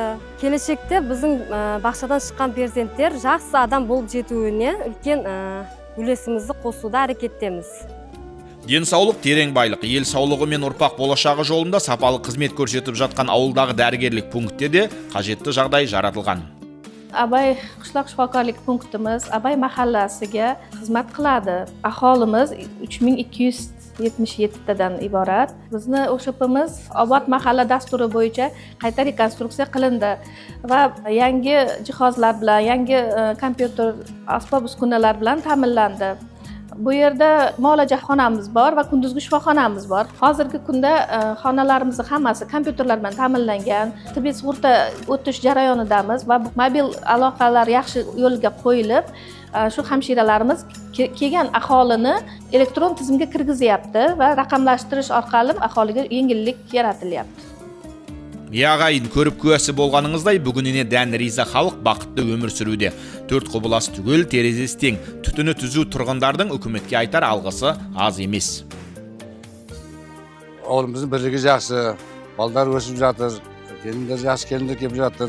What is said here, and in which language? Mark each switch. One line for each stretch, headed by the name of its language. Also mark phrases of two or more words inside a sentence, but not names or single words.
Kazakh: Келешекте біздің бақшадан шыққан перзенттер жақсы адам болып жетуіне үлкен үлесімізді қосуда әрекеттеміз. Денсаулық терең байлық, ел саулығы мен ұрпақ болашағы жолында сапалы қызмет көрсетіп жатқан ауылдағы дәрігерлік пунктте де қажетті жағдай жаратылған.
Uzbek: Абай қышлақ шифокорлық пунктimiz Абай mahallasiga xizmat qiladi. Aholimiz 3277 iborat. Bizni OSHPimiz Obod mahalla dasturi bo'yicha qayta rekonstruksiya qilindi va yangi jihozlar bilan, yangi kompyuter asbob-uskunalar bilan ta'minlandi. Bu yerda muolaja xonamiz bor va kunduzgi shifoxonamiz bor. Hozirgi kunda xonalarimiz hammasi kompyuterlar bilan ta'minlangan. Tibbiy sug'urta o'tish jarayonidamiz va mobil aloqalar yaxshi yo'lga qo'yilib, shu hamshiralarimiz kelgan aholini elektron tizimga kirgizyapti va raqamlashtirish orqali aholiga yengillik yaratilyapti.
Kazakh: Ағайын көріп куәсі болғаныңыздай, бүгініне дән риза халық бақытты өмір сүруде. Төрт құбылас түгел, терезесі тең, түтіні түзу тұрғындардың үкіметке айтар алғысы аз емес. Ауылымыздың бірлігі жақсы, балдар өсіп жатыр, келіндер жақсы келіндер келіп жатыр.